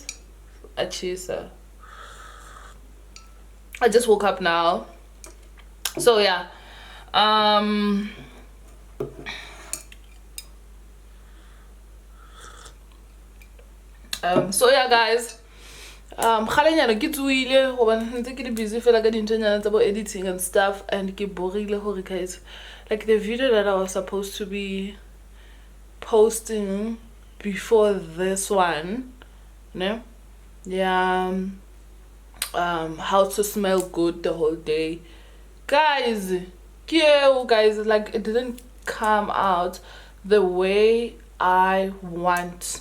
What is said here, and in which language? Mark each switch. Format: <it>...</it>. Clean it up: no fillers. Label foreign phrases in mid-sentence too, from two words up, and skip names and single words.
<en>A chaser. I just woke up now. So, yeah. So yeah, guys,</en> <st>kgalenyana ke tsuile gobane ntse ke le busy fela ka dintonyana tsa bo</st> <en>editing and stuff, and</en> <st>ke borile gore</st> <en>guys, like the video that I was supposed to be posting before this one, no, yeah, how to smell good the whole day, guys, guys, like it didn't come out the way I want.</en>